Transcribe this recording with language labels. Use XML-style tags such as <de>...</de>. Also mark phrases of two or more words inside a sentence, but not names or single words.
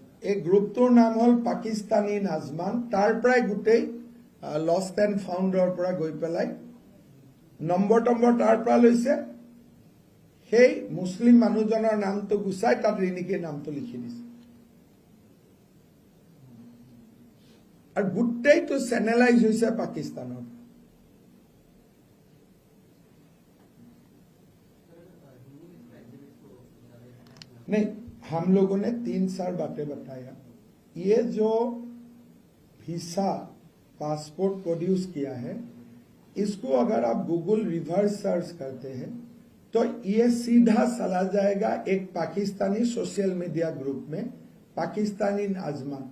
<as>এই গ্ৰুপটোৰ নাম হ'ল পাকিস্তানী ইন আজমান, তাৰ পৰাই গোটেই</as> <en>lost and found</en> <as>পৰা গৈ পেলাই নম্বৰ তাৰ পৰা লৈছে, সেই মুছলিম মানুহজনৰ নামটো গুচাই তাত ৰিণিকীৰ নামটো লিখি দিছে। আৰু গোটেইটো চেনেলাইজ হৈছে পাকিস্তানৰ।</as> <hi>नहीं, हम लोगों ने 3-4 बातें बताया। ये जो</hi> <en>visa passport</en> <hi>प्रोड्यूस किया है, इसको अगर आप</hi> <en>Google reverse search</en> <hi>करते हैं तो ये सीधा चला जाएगा एक पाकिस्तानी</hi> <en>social media group</en> <hi>में, पाकिस्तानी आजमान।</hi>